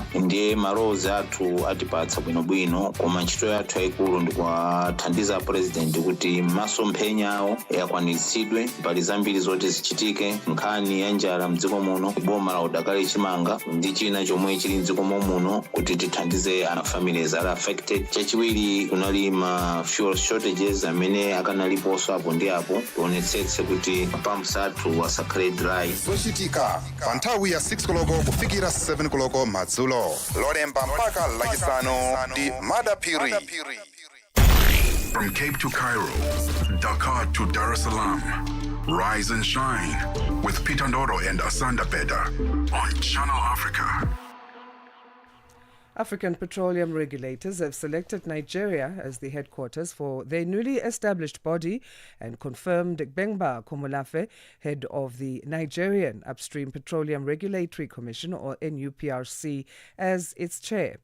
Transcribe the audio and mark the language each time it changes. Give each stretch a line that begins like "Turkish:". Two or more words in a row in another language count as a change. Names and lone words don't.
Nyanja: Ndiye malowozi athu atipatsa bwinobwino, koma ntchito yathu yayikulu ndi kuwathandiza president kuti masomphenya awo yakwanitsidwe. Pali zambiri zoti zichitike, nkhani ya njala mdziko muno, boma la udakali chimanga ndi china chomwe chili mdziko muno kuti tithandize ana
English: families are affected.
Nyanja: Chachiwiri kunali ma
English: fuel shortages
Nyanja: amene akanaliponso apo ndi apo, tionetsetse kuti pumps athu asakhale dry. Zochitika pa nthawi ya 6 koloko kufikira 7 koloko madzulo. Lolemba mpaka lachisanu ndi Madapiri.
English: From Cape to Cairo, Dakar to Dar es Salaam. Rise and Shine with Peter Ndoro and Asanda Beda on Channel Africa. African petroleum regulators have selected Nigeria as the headquarters for their newly established body and confirmed Bengba Komolafe, head of the Nigerian Upstream Petroleum Regulatory Commission, or NUPRC, as its chair.